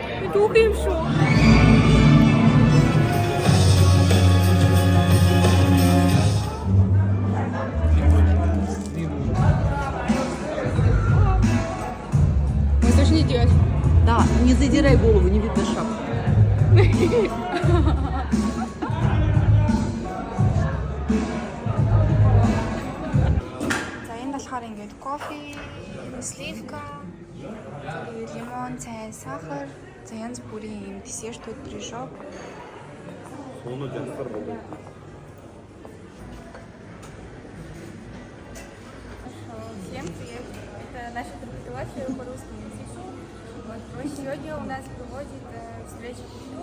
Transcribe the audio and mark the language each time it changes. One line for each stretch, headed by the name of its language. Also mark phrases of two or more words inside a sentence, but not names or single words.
Russian: Мы должны не делать. Да, не задирай голову, не видно шапку.
Mongolian: За энэ болохоор ингээд кофе, сливка, лимон, цай, сахар, за янз бүрийн юм десертүүд, пирожок.
Russian: Всем привет! Это наша преподаватель по русскому языку. Вот, сегодня у нас проводит встреча культур.